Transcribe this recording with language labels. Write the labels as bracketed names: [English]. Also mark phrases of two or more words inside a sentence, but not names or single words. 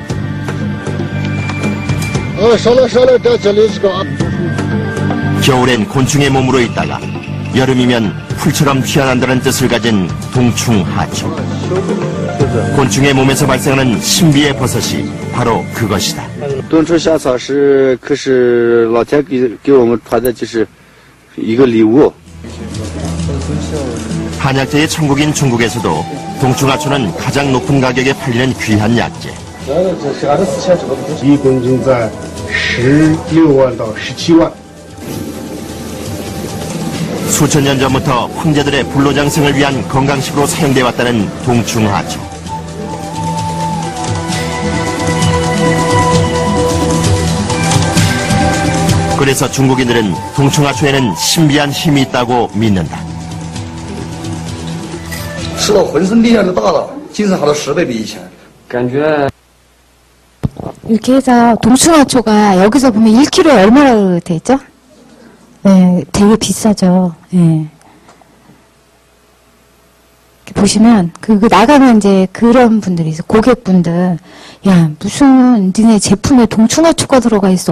[Korean] 겨울엔 곤충의 몸으로 있다가 여름이면 풀처럼 튀어난다는 뜻을 가진 동충하초. 곤충의 몸에서 발생하는 신비의 버섯이 바로 그것이다. [Chinese] 冬虫夏草是可是老天给我们传的就是一个礼物。 [Korean] 한약재의 천국인 중국에서도 동충하초는 가장 높은 가격에 팔리는 귀한 약재. [Chinese] 一公斤在16万到17万。 [Korean] 수천 년 전부터 황제들의 불로장생을 위한 건강식으로 사용돼 왔다는 동충하초. 그래서 중국인들은 동충하초에는 신비한 힘이 있다고 믿는다. [Chinese] 吃到浑身力量就大了，精神好了10倍比以前。感觉 [Korean] 이렇게 해서 동충하초가 여기서 보면 1kg에 얼마나 돼 있죠? 네, 되게 비싸죠. 네. 이렇게 보시면 그 나가면 이제 그런 분들이 있어. 고객분들, 야 무슨 니네 제품에 동충하초가 들어가 있어.